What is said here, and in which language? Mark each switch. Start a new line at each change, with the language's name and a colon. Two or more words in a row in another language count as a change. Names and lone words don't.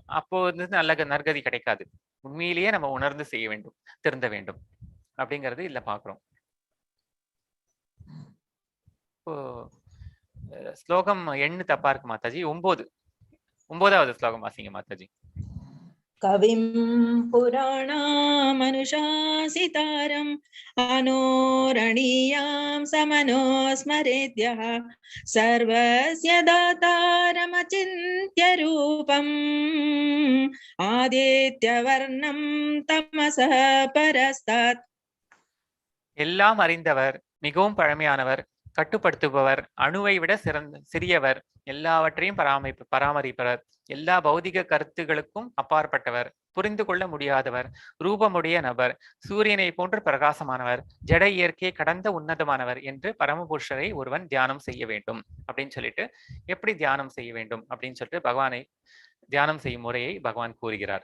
Tamil: அப்போ வந்து நல்ல நற்கதி கிடைக்காது. உண்மையிலேயே நம்ம உணர்ந்து செய்ய வேண்டும், திருந்த வேண்டும் அப்படிங்கிறது இல்ல பாக்குறோம். இப்போ ஸ்லோகம் எண்ணு தப்பா இருக்கு மாதாஜி. 9வது ஸ்லோகம் வாசிங்க மாதாஜி.
Sanskrit: कविं पुराणामनुशासितारम् अनोरणीयां समनोस्मरेद्यः सर्वस्य दातारमचिन्त्य रूपम् आदित्यवर्णं तमसः परस्तात्.
Tamil: எல்லாம் அறிந்தவர், மிகவும் பழமையானவர், கட்டுப்படுத்துபவர், அணுவை விட சிறியவர், எல்லாவற்றையும் பராமரிப்பவர், எல்லா பௌதிக கருத்துகளுக்கும் அப்பாற்பட்டவர், புரிந்து கொள்ள முடியாதவர், ரூபமுடைய நபர், சூரியனை போன்று பிரகாசமானவர், ஜட இயற்கையை கடந்த உன்னதமானவர் என்று பரமபுருஷரை ஒருவன் தியானம் செய்ய வேண்டும் அப்படின்னு சொல்லிட்டு, எப்படி தியானம் செய்ய வேண்டும் அப்படின்னு சொல்லிட்டு பகவானை தியானம் செய்யும் முறையை பகவான் கூறுகிறார்.